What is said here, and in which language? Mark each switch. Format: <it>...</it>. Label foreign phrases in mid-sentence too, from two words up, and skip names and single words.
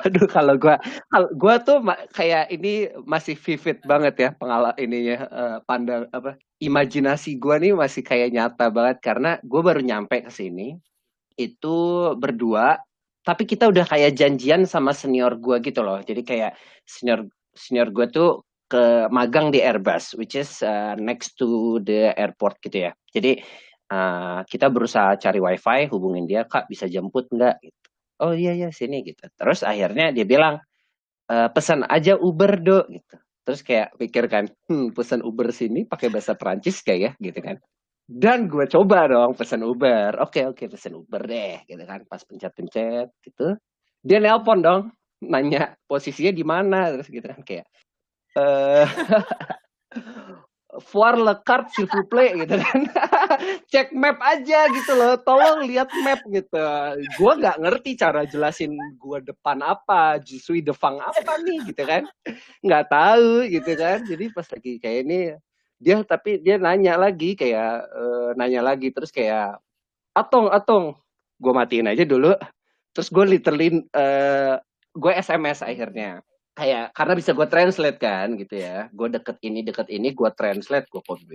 <id>Aduh, kalau gue tuh kayak ini masih vivid banget ya ininya, pandang apa imajinasi gue nih masih kayak nyata banget karena gue baru nyampe ke sini itu berdua, tapi kita udah kayak janjian sama senior gue gitu loh. Jadi kayak senior gue tuh ke magang di Airbus,</id> <en>which is next to the airport</en> <id>gitu ya. Jadi kita berusaha cari wifi, hubungin dia, Kak bisa jemput nggak? Gitu. Oh iya sini gitu. Terus akhirnya dia bilang pesan aja Uber do gitu. Terus kayak pikir kan, pesan Uber sini pakai bahasa Prancis gak ya gitu kan. Dan gue coba dong pesan Uber. Oke, pesan Uber deh gitu kan. Pas pencet-pencet gitu. Dia nelpon dong, nanya posisinya di mana terus gitu kan kayak</id> <fr>voir le carte s'il vous plaît</fr> <id>gitu kan. Cek map aja gitu loh, tolong lihat map gitu. Gue nggak ngerti cara jelasin gue depan apa,</id> <fr>je devant</fr> <id>apa nih gitu kan, nggak tahu gitu kan. Jadi pas lagi kayak ini tapi dia nanya lagi terus kayak atong gue matiin aja dulu, terus gue literally gue SMS akhirnya kayak karena bisa gue translate kan gitu ya, gue deket ini gue translate, gue copy.</id>